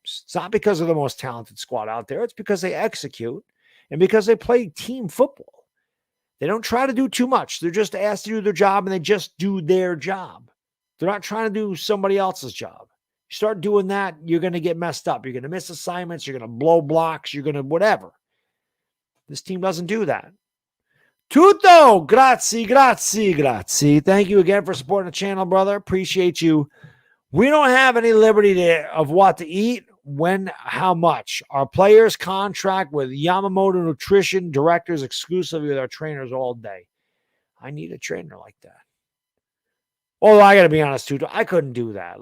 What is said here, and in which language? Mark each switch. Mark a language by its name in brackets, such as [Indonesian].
[English] It's not because of the most talented squad out there. It's because they execute and because they play team football. They don't try to do too much. They're just asked to do their job, and they just do their job. They're not trying to do somebody else's job. You start doing that, you're going to get messed up. You're going to miss assignments. You're going to blow blocks. You're going to whatever. This team doesn't do that. [Italian] Tutto, grazie, grazie, grazie. [English] Thank you again for supporting the channel, brother. Appreciate you. We don't have any liberty of what to eat, when, how much. Our players contract with Yamamoto Nutrition directors exclusively with our trainers all day. I need a trainer like that. Although I got to be honest, too, I couldn't do that.